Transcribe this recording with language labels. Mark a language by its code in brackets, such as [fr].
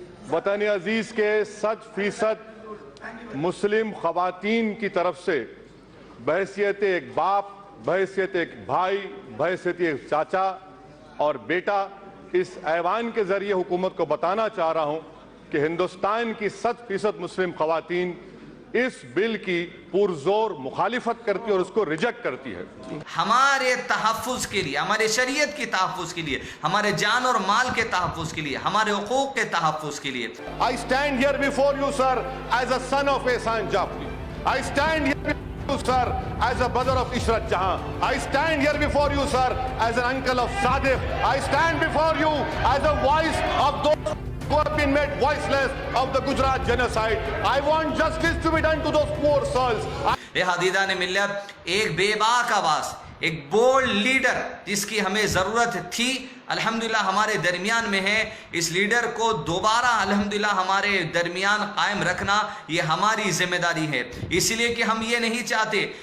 [ur] وطن عزیز کے 100% مسلم خواتین کی طرف سے بحیثیت ایک باپ، بحیثیت ایک بھائی، بحیثیت ایک چاچا اور بیٹا اس ایوان کے ذریعے حکومت کو بتانا چاہ رہا ہوں کہ ہندوستان کی 100% مسلم خواتین اس بل کی پرزور مخالفت کرتی ہے اور اس کو ریجیکٹ کرتی ہے۔ ہمارے تحفظ کے لیے، ہمارے شریعت کی تحفظ کے لیے، ہمارے جان اور مال کے تحفظ کے لیے، ہمارے حقوق کے تحفظ کے لیے [en] I stand here before you, sir, as a son of Ehsan Jafri. I stand here before you, sir, as a brother of Ishrat Jahan. I stand here before you, sir, as an uncle of Sadiq. I stand before you as a voice of those who have been made voiceless of the Gujarat genocide. I want justice to be done to those poor souls. [ur] حدیدان ملت، ایک بے باک آواز، ایک bold leader جس کی ہمیں ضرورت تھی، الحمدللہ ہمارے درمیان میں ہے۔ اس لیڈر کو دوبارہ الحمدللہ ہمارے درمیان قائم رکھنا یہ ہماری ذمہ داری ہے، اس لیے کہ ہم یہ نہیں چاہتے